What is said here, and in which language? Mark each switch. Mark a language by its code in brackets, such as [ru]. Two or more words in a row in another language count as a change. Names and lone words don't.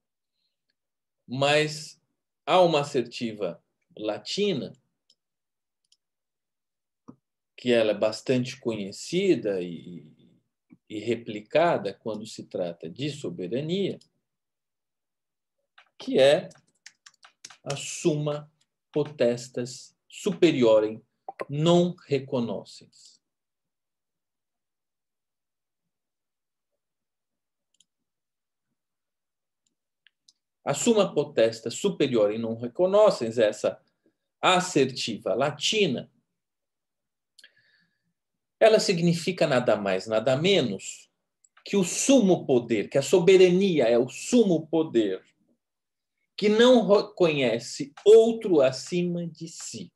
[pt] Mas há uma assertiva latina, que ela é bastante conhecida e replicada quando se trata de soberania, que é a [la] summa potestas superiorem non reconoscens. A summa potestas superiorem non reconoscens, [pt] essa assertiva latina, ela significa nada mais, nada menos que o sumo poder, que a soberania é o sumo poder, que não reconhece outro acima de si.